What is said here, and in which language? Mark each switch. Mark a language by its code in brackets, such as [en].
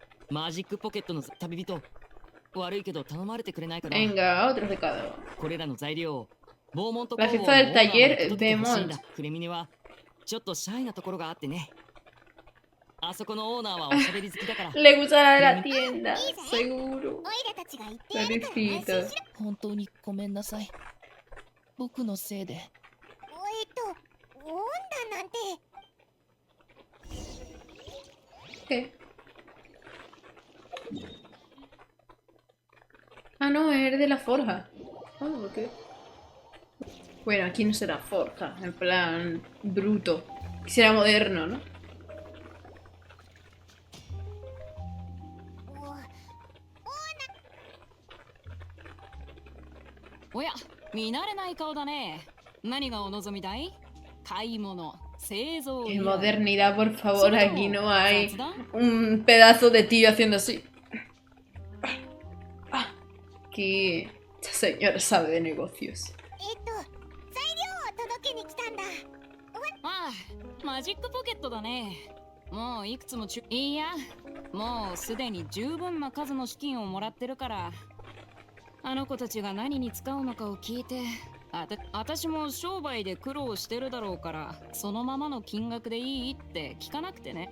[ja] マジックポケットの旅人。悪いけど頼まれてくれないかな。 [es] Venga, otro recado. [ja] これらの材料をボーモント [es] La jefa del taller, Beaumont. [ja] フレミネはちょっとシャイなところがあってね。あそこのオーナーはおしゃべり好きだから。 [es] Le gusta la de la tienda, seguro. [ja] オイラたちが言ってやるから安 [es] Pobrecito. [ja] 心しろ。本当にごめんなさい。僕のせいで。温度なんて。 [es] ¿Qué? Ah, no, es de la forja. Ah, ¿por qué? Bueno, aquí no será forja, en plan bruto. Aquí será moderno, ¿no? [ja] おや、見慣れない顔だね。何がお望みだい？買い物、製造。 [es] Qué modernidad, por favor, aquí no hay un pedazo de tío haciendo así. Aquí esta señora sabe de negocios. [ja] 材料を届けに来たんだ。ああ、マジックポケットだね。もういくつもいや、もうすでに十分な数の資金をもらってるから。あの子たちが何に使うのかを聞いて、私も商売で苦労してるだろうから、そのままの金額でいいって聞かなくてね。